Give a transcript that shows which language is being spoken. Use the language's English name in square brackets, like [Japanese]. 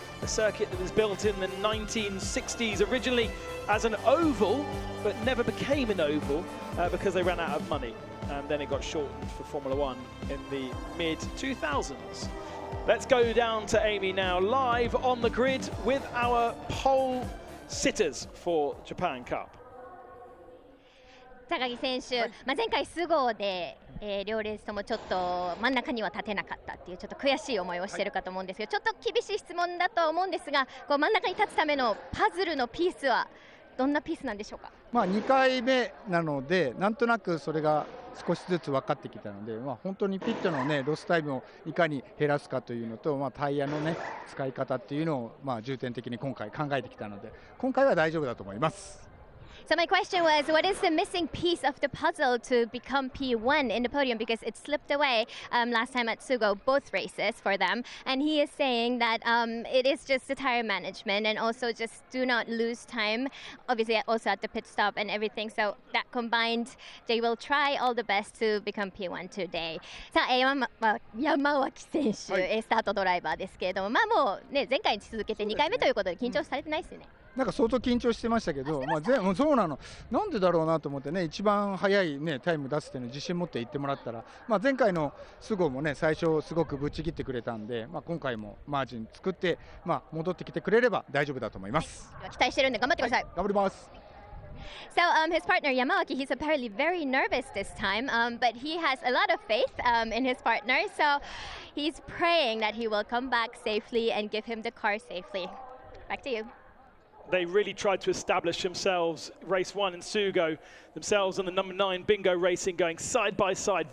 [English] A circuit that was built in the 1960s, originally as an oval, but never became an oval because they ran out of money. And then it got shortened for Formula One in the mid-2000s. Let's go down to Amy now, live on the grid with our pole sitters for Japan Cup. [Japanese] 高木選手、前回スゴで、両レースともちょっと真ん中には立てなかったっていうちょっと悔しい思いをしているかと思うんですけど、ちょっと厳しい質問だとは思うんですが、こう真ん中に立つためのパズルのピースはどんなピースなんでしょうか。 2回目なので、なんとなくそれが少しずつ分かってきたので、本当にピットのロスタイムをいかに減らすかというのと、タイヤの使い方っていうのを重点的に今回考えてきたので、今回は大丈夫だと思います。 [English] So my question was, what is the missing piece of the puzzle to become P1 in the podium? Because it slipped away last time at Sugo, both races for them. And he is saying that it is just the tire management and also just do not lose time. Obviously, also at the pit stop and everything. So that combined, they will try all the best to become P1 today. [Japanese] さあ、山脇選手、スタートドライバーですけれども、もうね、前回に続けて2回目ということで緊張されてないですよね。なんか相当緊張してましたけど、そうなの、なんでだろうなと思ってね、一番早いタイム出すっていうのを自信持って言ってもらったら、前回のスゴも最初すごくぶっちぎってくれたんで、今回もマージン作って、戻ってきてくれれば大丈夫だと思います。期待してるんで頑張ってください。頑張ります。 [English] So his partner Yamawaki, he's apparently very nervous this time, but he has a lot of faith in his partner, so he's praying that he will come back safely and give him the car safely. Back to you. They really tried to establish themselves, race 1 in Sugo, themselves and the number 9 Bingo Racing going side by side.